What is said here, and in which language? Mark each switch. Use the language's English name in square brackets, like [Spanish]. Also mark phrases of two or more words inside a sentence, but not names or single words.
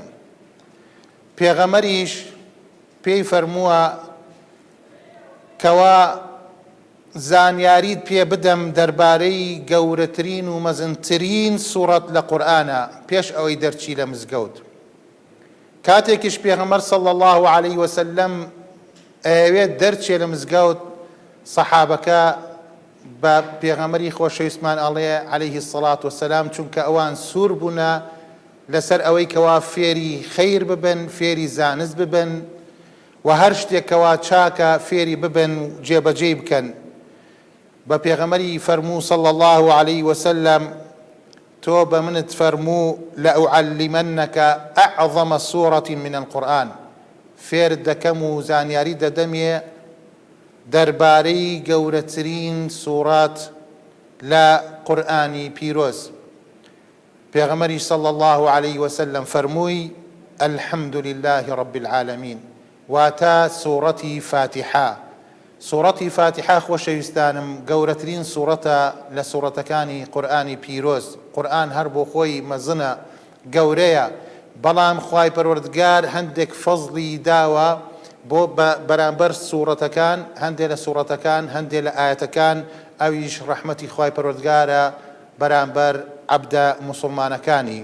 [Central Kurdish] پێغەمبەریش پێی فەرمووە کەوا زانیاریت پێ بدەم دەربارەی گەورەترین و مەزنترین سوورەت لە قورئانە پێش ئەوەی دەرچی لە مزگەوت. کاتێکیش پێغەمبەر [Arabic] صلی الله عليه وسلم [Central Kurdish] ئەوێت دەرچێ لە مزگەوت، سەحابەکە بە پێغەمبەری خۆشەویستمان ئەڵێ [Arabic] عليه الصلاة والسلام، [Central Kurdish] چونکە ئەوان سوور بوونە لەسەر ئەوەی کەوا فێری خەیر ببن، فێری زانست ببن و هەر شتێکەوە چاکە فێری ببن و جێبەجێ بکەن. بە پێغەمبەری فەرموو [Arabic] صلی الله عليه وسلم، [Central Kurdish] تۆ بە منت فەرموو [Arabic] لەئوعەلیمەنەکە ئەعظەمە سوورەة من القورئان، [Central Kurdish] فێرت دەکەم و زانیاری دەدەمێ دەربارەی گەورەترین سوورەت لە قورئانی پیرۆز. پێغەمبەری [Arabic] صلی الله عليه وسلم [Central Kurdish] فەرمووی [Arabic] الحمد لله رب العالمين، [Central Kurdish] واتە سوورەتی فاتحە. سوورەتی فاتحە خۆشەویستانم گەورەترین سوورەتە لە سوورەتەکانی قورئانی پیرۆز. قورئان هەر بۆ خۆی مەزنە، گەورەیە، بەڵام خوای پەروەردگار هەندێک فەزڵی داوە بۆ بەرامبەر سوورەتەکان، هەندێک لە سوورەتەکان، هەندێک لە ئاەتەکان ئەویش ڕەحمەتی خوای پەروەردگارە بەرامبەر عەبدە موسڵمانەکانی.